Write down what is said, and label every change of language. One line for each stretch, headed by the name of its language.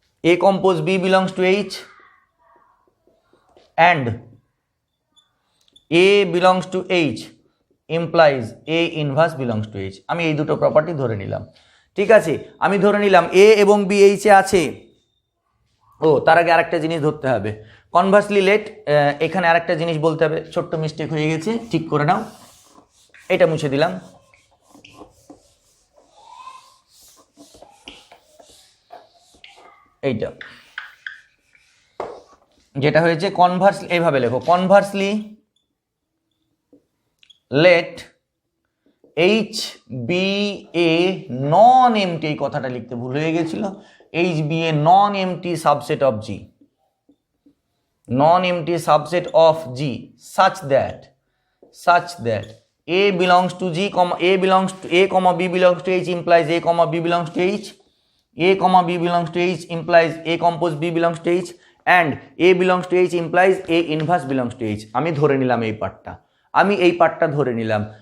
English: A compose B belongs to H and A belongs to H implies A inverse belongs to H।
Bangla: আমি এই দুটো property ধরে নিলাম, ঠিক আছে। আমি ধরে নিলাম A এবং B H এ আছে। তার আগে আরেকটা জিনিস ধরতে হবে, কনভার্সলি লেট, এখানে আরেকটা জিনিস বলতে হবে, ছোট্ট মিস্টেক হয়ে গেছে, ঠিক করে নাও, এটা মুছে দিলাম। এইটা যেটা হয়েছে কনভার্স, এইভাবে লেখো,
English: conversely let H be a non empty,
Bangla: এই কথাটা লিখতে ভুল হয়ে গেছিল,
English: H be a non empty subset of G, non-empty subset of G such that A belongs to G, A belongs to A, B belongs to H implies A, B belongs to H, A, B belongs to H implies A compose B belongs to H, and A belongs to H implies a inverse belongs to H.
Bangla: আমি ধরে নিলাম এই পার্টটা, ধরে নিলাম।